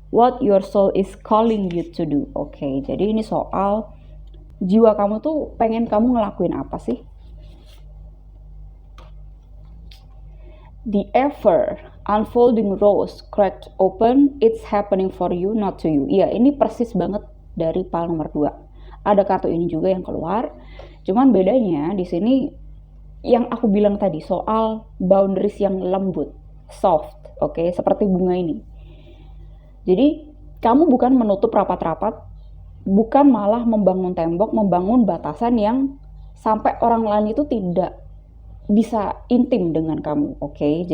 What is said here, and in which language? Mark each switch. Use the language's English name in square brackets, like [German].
[English] what your soul is calling you to do. [Indonesian] Oke, jadi ini soal jiwa kamu tuh pengen kamu ngelakuin apa sih? [English] The ever unfolding rose cracked open, it's happening for you, not to you. [Indonesian] Iya, ini persis banget dari pal nomor 2. Ada kartu ini juga yang keluar. Cuman bedanya di sini yang aku bilang tadi soal boundaries yang lembut, soft, oke, seperti bunga ini. Jadi, kamu bukan menutup rapat-rapat, bukan malah membangun tembok, membangun batasan yang sampai orang lain itu tidak bisa intim dengan kamu, oke?